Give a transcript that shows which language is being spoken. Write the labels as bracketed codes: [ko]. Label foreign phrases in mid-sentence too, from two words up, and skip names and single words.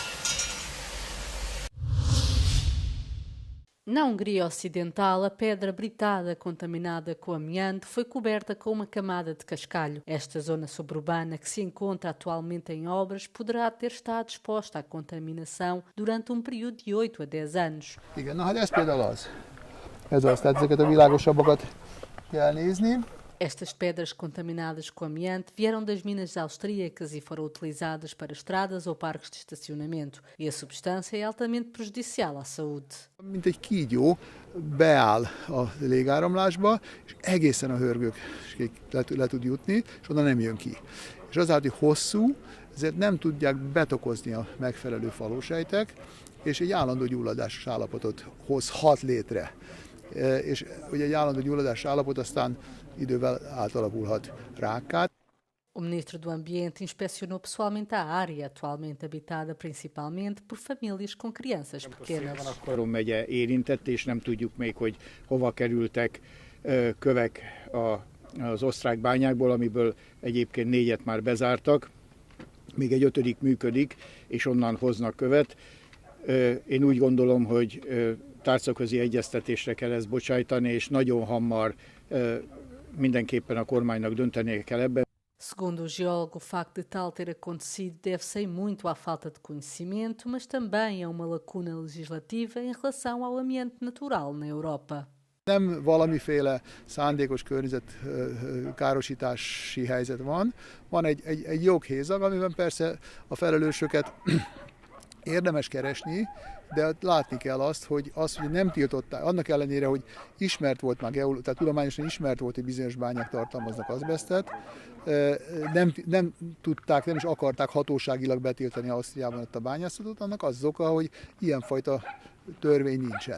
[pt] Na Hungria Ocidental, a pedra britada contaminada com amianto foi coberta com uma camada de cascalho. Esta zona suburbana, que se encontra atualmente em obras, poderá ter estado exposta à contaminação durante um período de 8 a 10 anos. [hu] Igen, na hát ez például az. Ez az, tehát ezeket a világosabbakat kell nézni. [pt] Estas pedras contaminadas com amianto vieram das minas austríacas e foram utilizadas para estradas ou parques de estacionamento. E a substância é altamente prejudicial à saúde. [hu] Mint egy kígyó beáll a légáramlásba, és egészen a hörgőkig le tud jutni, és oda nem jön ki. És azáltal, hogy hosszú, ezért nem tudják betokozni a megfelelő falósejtek, és egy állandó gyulladásos állapotot hozhat létre. És ugye egy állandó gyulladásos állapot aztán idővel átalakulhat rákká. [pt] O ministro do Ambiente inspecionou pessoalmente a área, atualmente habitada principalmente por famílias com crianças pequenas. [hu] Korom megye érintett, és nem tudjuk még, hogy hova kerültek kövek az osztrák bányákból, amiből egyébként 4-et már bezártak. Még egy 5. működik, és onnan hoznak követ. Én úgy gondolom, hogy tárcaközi egyeztetésre kell ezt bocsájtani, és nagyon hamar mindenképpen a kormánynak döntenie kell ebben. [pt] Segundo o geólogo, o facto de tal ter acontecido deve-se muito à falta de conhecimento, mas também a uma lacuna legislativa em relação ao ambiente natural na Europa. [hu] Nem valamiféle szándékos környezetkárosítási helyzet van egy joghézag, amiben persze a felelősöket érdemes keresni, de látni kell azt, hogy nem tiltották, annak ellenére, hogy ismert volt már, tehát tudományosan ismert volt, hogy bizonyos bányák tartalmaznak azbesztet, nem tudták, nem is akarták hatóságilag betiltani Ausztriában ott a bányászatot, annak az oka, hogy ilyenfajta törvény nincsen.